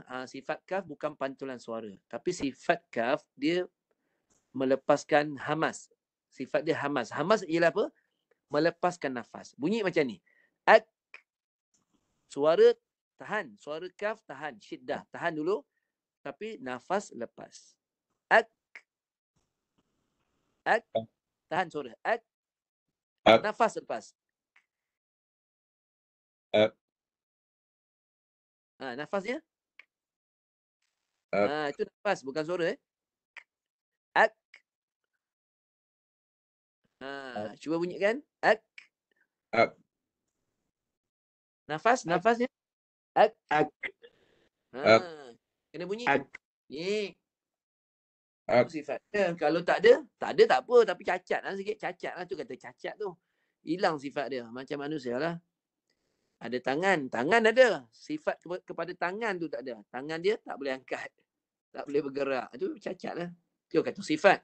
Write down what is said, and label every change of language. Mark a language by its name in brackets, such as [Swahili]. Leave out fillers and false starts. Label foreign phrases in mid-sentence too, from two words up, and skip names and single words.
[Malay] Sifat kaf bukan pantulan suara. Tapi sifat kaf dia melepaskan hamas. Sifat dia hamas. Hamas ialah apa? Melepaskan nafas. Bunyi macam ni. Ak. Suara tahan. Suara kaf tahan. Syiddah. Tahan dulu. Tapi nafas lepas. Ak. Ak. Tahan suara. Ak. Ak. Nafas lepas. Ak. Nafasnya. Ak. Itu nafas. Bukan suara. Ak. Cuba bunyikan. Ak. Ak. Nafasnya. Ak. Ak. Ak. Kena bunyi. Ak. Ni. Ak. Sifatnya. Kalau tak ada tak apa. Tapi cacat lah sikit. Cacat lah tu kata cacat tu. Hilang sifat dia. Macam manusia lah. Ada tangan. Tangan ada. Sifat kepada tangan tu tak ada. Tangan dia tak boleh angkat. Tak boleh bergerak. Itu cacat lah. Itu kata sifat.